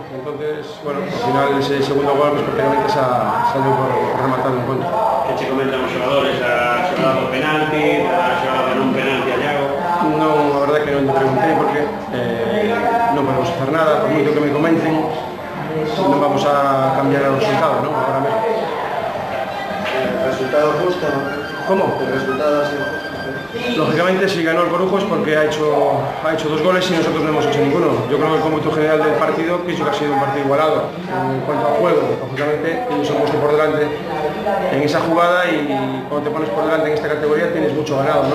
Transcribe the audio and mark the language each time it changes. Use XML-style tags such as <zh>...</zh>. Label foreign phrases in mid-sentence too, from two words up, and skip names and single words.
<es>Entonces, bueno,</es> <gl>ao final</gl> <es>ese segundo gol pues, prácticamente salió por</es> <gl>rematar o encontro. Que che comentan os xogadores a xogada do penalti, a xogada de non penalti a Iago? Non, a verdade que non te preguntei porque non podemos hacer nada, por moito que me comenten, non vamos a cambiar o resultado, ¿no? Agora mesmo.</gl> <es>¿El resultado justo? ¿Cómo? El resultado así. Lógicamente, si ganó el Corujo es porque ha hecho 2 goles y nosotros no hemos hecho ninguno. Yo creo que el cómputo general del partido pienso que ha sido un partido igualado. En cuanto a juego, lógicamente, ellos han puesto por delante en esa jugada y cuando te pones por delante en esta categoría tienes mucho ganado, ¿no?</es>